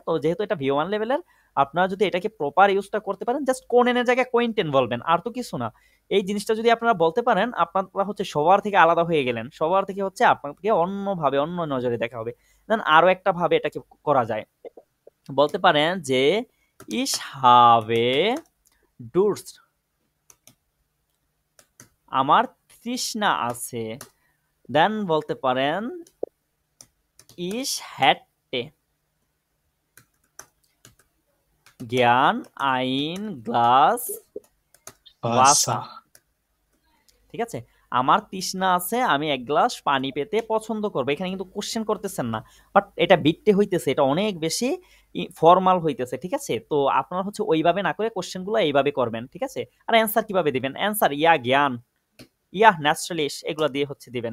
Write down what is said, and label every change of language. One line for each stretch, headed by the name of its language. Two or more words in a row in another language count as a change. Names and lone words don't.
Bangla: তো যেহেতু এটা V1 লেভেলের, আপনারা যদি এটাকে প্রপার ইউজটা করতে পারেন, জাস্ট কোনেনের জায়গায় কোয়েন্টেন বলবেন, আর তো কিছু না। এই জিনিসটা যদি আপনারা বলতে পারেন, আপনারা হচ্ছে সবার থেকে আলাদা হয়ে গেলেন, সবার থেকে হচ্ছে আপনাকে অন্যভাবে অন্য নজরে দেখা হবে। দেন আরো একটা ভাবে এটাকে করা যায়, বলতে পারেন যে
German: ich habe Durst,
Bangla: আমার তৃষ্ণা আছে। দেন বলতে পারেন
German: ich hätte gern ein Glas Wasser,
Bangla: ঠিক আছে? আমার তৃষ্ণা আছে, আমি এক গ্লাস পানি পেতে পছন্দ করবো। এখানে কিন্তু কোশ্চেন করতেছেন না, বাট এটা বিটতে হইতেছে, এটা অনেক বেশি ফর্মাল হইতেছে, ঠিক আছে? তো আপনারা হচ্ছে ওইভাবে না করে কোশ্চেনগুলো এইভাবে করবেন, ঠিক আছে? আর অ্যান্সার কিভাবে দিবেন? অ্যান্সার
German: ja gern, ja natürlich,
Bangla: এগুলো দিয়ে হচ্ছে দিবেন।